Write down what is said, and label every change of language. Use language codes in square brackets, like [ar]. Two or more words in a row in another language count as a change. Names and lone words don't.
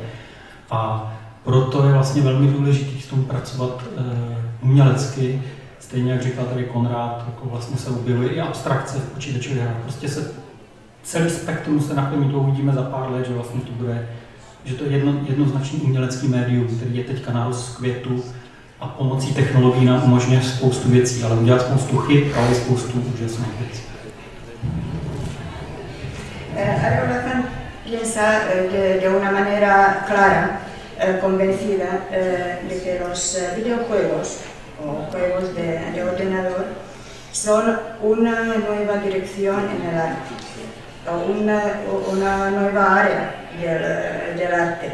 [cs] A proto je vlastně velmi důležité s tom pracovat umělecky, s stejně jak říkal tady Konrád, jako vlastně se objevuje i abstrakce v počítačových hrách. Prostě se celý spektrum se naplní, to uvidíme za pár let, že vlastně to bude, že to je jednoznačný umělecký médium, který je teďka na rozkvětu a pomocí technologií nám umožňuje spoustu věcí, ale udělat spoustu chyb, ale i spoustu úžasných věcí. [es] Arreola piensa de una manera clara, convencida, de que los videojuegos o juegos de ordenador son una nueva dirección en el arte, o una nueva área del arte.